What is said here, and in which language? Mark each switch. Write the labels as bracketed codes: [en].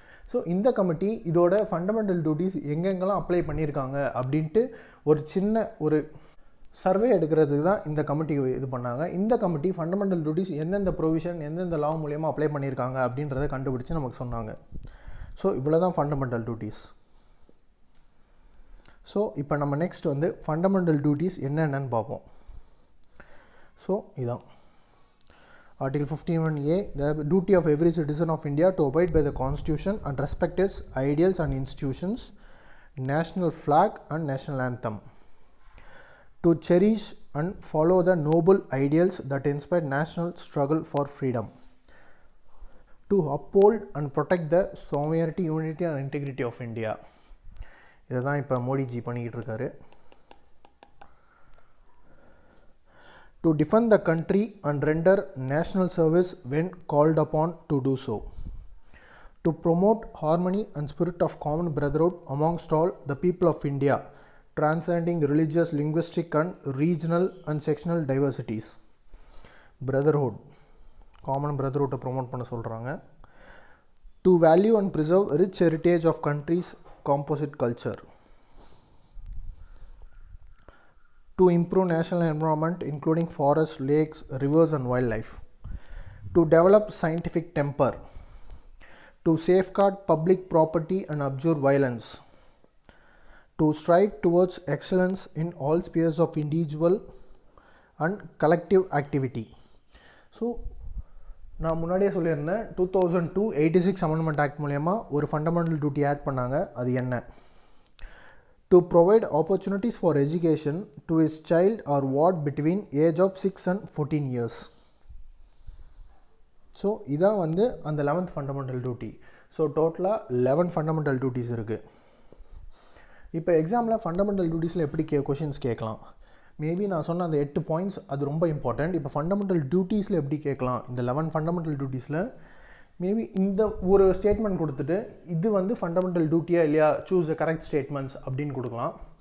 [ta] So இந்த committee இதோட fundamental duties எங்கெங்கெல்லாம் அப்ளை பண்ணியிருக்காங்க அப்படின்ட்டு ஒரு சின்ன சர்வே எடுக்கிறதுக்கு தான் இந்த கமிட்டி இது பண்ணாங்க. இந்த கமிட்டி ஃபண்டமெண்டல் டியூட்டிஸ் எந்தெந்த ப்ரொவிஷன் எந்தெந்த லா மூலயமா அப்ளை பண்ணியிருக்காங்க அப்படின்றத கண்டுபிடிச்சி நமக்கு சொன்னாங்க. ஸோ இவ்வளோ தான் ஃபண்டமெண்டல் டியூட்டிஸ். ஸோ இப்போ நம்ம நெக்ஸ்ட் ஃபண்டமெண்டல் டியூட்டிஸ் என்னென்னு பார்ப்போம். ஸோ இதான் [en] Article 51A, the duty of every citizen of India to abide by the Constitution and respect its ideals and institutions, national flag and national anthem, to cherish and follow the noble ideals that inspire national struggle for freedom, to uphold and protect the sovereignty, unity and integrity of India. [ta] இதுதான் இப்போ மோடிஜி பண்ணிக்கிட்டு இருக்காரு. [en] To defend the country and render national service when called upon to do so, to promote harmony and spirit of common brotherhood amongst all the people of India, transcending religious, linguistic and regional and sectional diversities. Brotherhood, common brotherhood promote [ta] பண்ண சொல்கிறாங்க. [en] To value and preserve rich heritage of country's composite culture, to improve national environment including forests, lakes, rivers and wildlife, to develop scientific temper, to safeguard public property and abjure violence, to strive towards excellence in all spheres of individual and collective activity. [ta] So நான் முன்னாடியே சொல்லியிருந்தேன், 2002 86 amendment act மூலயமா ஒரு fundamental duty add பண்ணாங்க. அது என்ன? [en] to provide opportunities for education to his child or ward between age of 6 and 14 years. [ta] So இதான் வந்து அந்த 11th ஃபண்டமெண்டல் டியூட்டி. ஸோ டோட்டலாக 11 ஃபண்டமெண்டல் டியூட்டிஸ் இருக்குது. இப்போ எக்ஸாமில் ஃபண்டமெண்டல் டியூட்டிஸில் எப்படி கொஷின்ஸ் கேட்கலாம்? மேபி நான் சொன்ன அந்த 8 பாயிண்ட்ஸ் அது ரொம்ப இம்பார்ட்டண்ட். இப்போ ஃபண்டமெண்டல் டியூட்டிஸில் எப்படி கேட்கலாம்? இந்த 11 ஃபண்டமெண்டல் டியூட்டிஸில் மேபி இந்த ஒரு ஸ்டேட்மெண்ட் கொடுத்துட்டு இது வந்து ஃபண்டமெண்டல் டியூட்டியா இல்லையா, [en] choose the correct statements [ta] அப்படின்னு கொடுக்கலாம்.